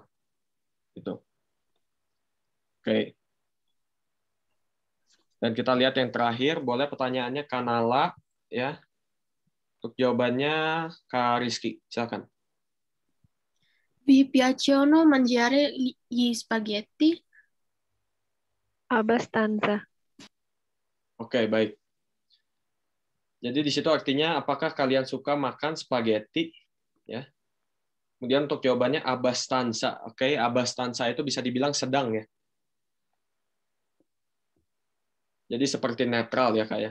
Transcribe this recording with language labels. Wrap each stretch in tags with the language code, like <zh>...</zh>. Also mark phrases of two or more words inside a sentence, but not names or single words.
<id>Gitu. Oke. Dan kita lihat yang terakhir, boleh pertanyaannya Kanala ya. Untuk jawabannya Kak Rizky, silakan.</id> <it>Vi piacciono mangiare gli spaghetti? Abbastanza.</it> <id>Oke, baik. Jadi di situ artinya apakah kalian suka makan spaghetti ya. Kemudian untuk jawabannya abbastanza. Oke, abbastanza itu bisa dibilang sedang ya. Jadi seperti netral ya Kak ya.</id>